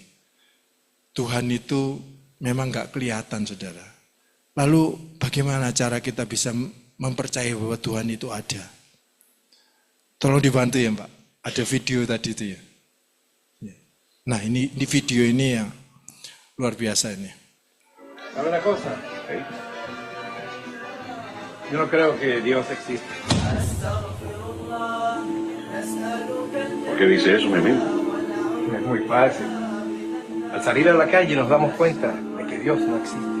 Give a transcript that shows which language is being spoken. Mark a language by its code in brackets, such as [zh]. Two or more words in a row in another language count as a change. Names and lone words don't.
[id] Tuhan itu memang enggak kelihatan saudara. Lalu bagaimana cara kita bisa mempercayai bahwa Tuhan itu ada? Tolong dibantu ya Pak. Ada video tadi itu ya. Nah ini video ini yang luar biasa ini. [es] ¿Sabe una cosa? Yo no creo que Dios existe. ¿Por qué dice eso, mi amigo? Es muy fácil. Al salir a la calle nos damos cuenta de que Dios no existe.